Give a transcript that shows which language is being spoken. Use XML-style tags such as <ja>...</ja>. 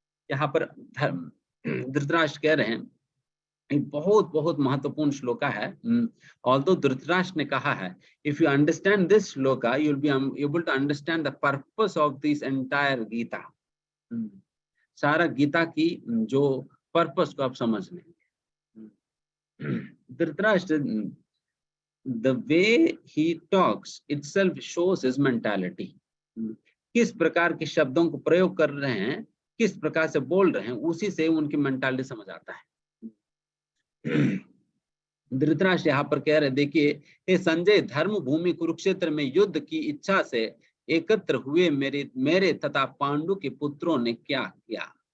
<hi>यहाँ पर धृतराष्ट्र कह रहे हैं, एक बहुत बहुत महत्वपूर्ण श्लोका है।</hi> <en>although</en> <hi>धृतराष्ट्र ने कहा है,</hi> <en>If you understand this shloka you will be able to understand the purpose of this entire Gita.</en> <hi>सारा गीता की जो पर्पस को आप समझ लेंगे।</hi> <en>Dhritarashtra, the way he talks itself shows his mentality।</en> <hi>किस प्रकार के शब्दों को प्रयोग कर रहे हैं, किस प्रकार से बोल रहे हैं, उसी से उनकी मेंटालिटी समझ आता है। धृतराष्ट्र यहाँ पर कह रहे, देखिए हे संजय, धर्म भूमि कुरुक्षेत्र में युद्ध की इच्छा से एकत्र हुए मेरे तथा पांडु के पुत्रों ने क्या किया।</hi>